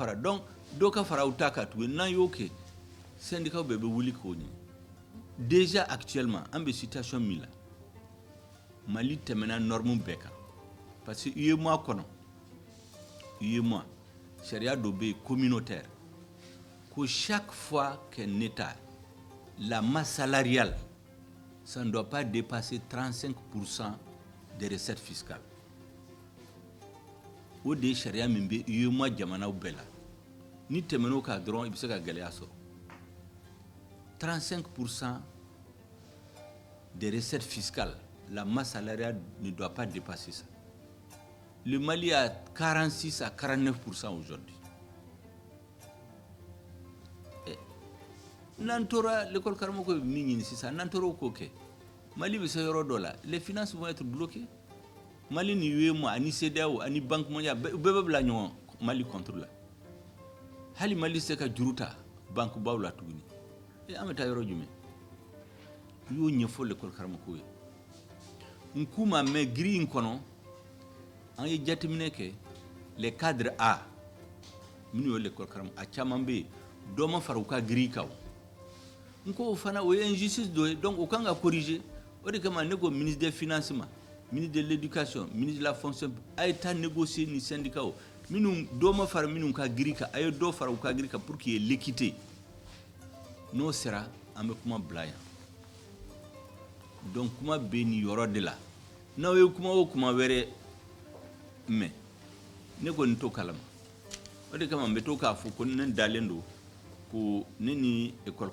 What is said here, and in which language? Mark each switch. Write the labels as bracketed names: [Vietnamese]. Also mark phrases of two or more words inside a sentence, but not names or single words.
[Bambara] fara donc dɔ ka fara aw ta kan tuguni n'an y'o kɛ syndicat bɛɛ bɛ wuli k'o ɲɛ [French] déjà actuellement [Bambara] an bɛ situation min la Mali tɛmɛna norme bɛɛ kan [French] parce que [Bambara] UEMOA kɔnɔ UEMOA sariya dɔ bɛ yen communautaire [French] que chaque fois qu'un État, la masse salariale, ça ne doit pas dépasser 35% des recettes fiscales. [Bambara] O de charia min bɛ UEMOA jamanaw bɛɛ la ni tɛmɛn'o kan dɔrɔn i bɛ se ka gɛlɛya sɔrɔ [French] 35% des recettes fiscales, la masse salariale ne doit pas dépasser ça. Le Mali a 46 à 49% aujourd'hui. [Bambara] N'an tora l'école karamɔgɔ ye min ɲini sisan n'an tora o k'o kɛ Mali bɛ se yɔrɔ dɔ la [French] les finances vont être bloquées [Bambara] Mali ni UEMOA ani CEDEAO ani Banque mondiale bɛɛ bɛ bila ɲɔgɔn Mali contre la hali Mali se ka juru ta banque baw la tuguni an bɛ taa yɔrɔ jumɛn u y'o ɲɛfɔ l'école karamɔgɔ ye n k'u ma mɛ giri in kɔnɔ an ye jateminɛ kɛ [French] les cadres A [Bambara] minnu ye l'école karamɔgɔ a caman bɛ yen dɔ ma fara u ka giri kan n ko o fana o ye injustice dɔ ye donc o kan ka corriger o de kama ne ko [French] ministre des finances [Bambara] ma [French] ministre de l'éducation ministre de la fonction [Bambara] a ye taa négocier ni syndicat minnu dɔ ma fara minnu ka giri kan a ye dɔ fara u ka giri kan [French] pour qu'il y ait l'équité [Bambara] n'o sera an bɛ kuma bila yan donc kuma bɛ nin yɔrɔ de la n'aw ye kuma o kuma wɛrɛ mɛn ne kɔni t'o kalama o de kama n bɛ to k'a fɔ ko ne dalen don ko ne ni école